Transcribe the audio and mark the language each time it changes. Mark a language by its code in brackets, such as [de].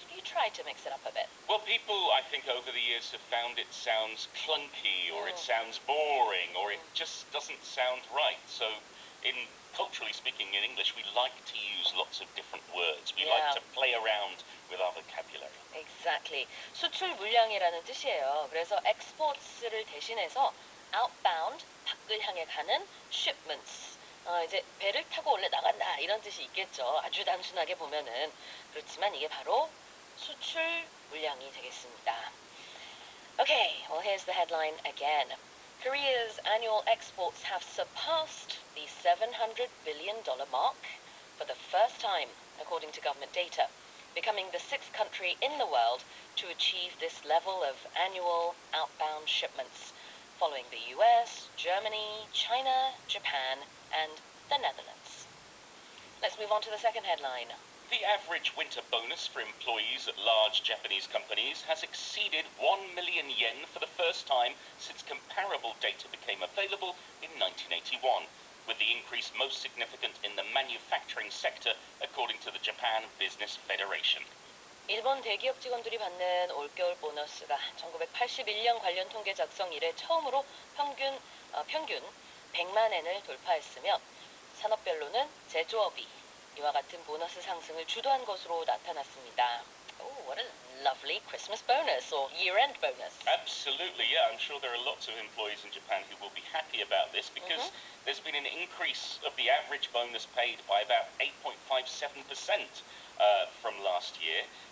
[en] you try to mix it up a bit. Well, people, I think, over the years have found it sounds clunky, or it sounds boring, or it just doesn't sound right. So, culturally speaking, in English, we like to use lots of different words. We like to play around with our vocabulary. Exactly. [ko] 수출 물량이라는 뜻이에요. 그래서 exports를 대신해서 outbound, 밖을 향해 가는 shipments. 이제 배를 타고 원래 나간다 이런 뜻이 있겠죠. 아주 단순하게 보면은. 그렇지만 이게 바로 수출 물량이 되겠습니다. [en] Okay, well here's the headline again. Korea's annual exports have surpassed the $700 billion mark for the first time, according to government data, becoming the 6th country in the world to achieve this level of annual outbound shipments, following the US, Germany, China, Japan, and the Netherlands. Let's move on to the second headline. The average winter bonus for employees at large Japanese companies has exceeded 1 million yen for the first time since comparable data became available in 1981, with the increase most significant in the manufacturing sector, according to the Japan Business Federation. [ko] 일본 대기업 직원들이 받는 올겨울 보너스가 1981년 관련 통계 작성 이래 처음으로 평균 100만 엔을 돌파했으며 산업별로는 제조업이 이와 같은 보너스 상승을 주도한 것으로 나타났습니다. [en] Oh, what a lovely Christmas bonus or year-end bonus. Absolutely, yeah. I'm sure there are lots of employees in Japan who will be happy about this because there's been an increase of the average bonus paid by about 8.57% from last year.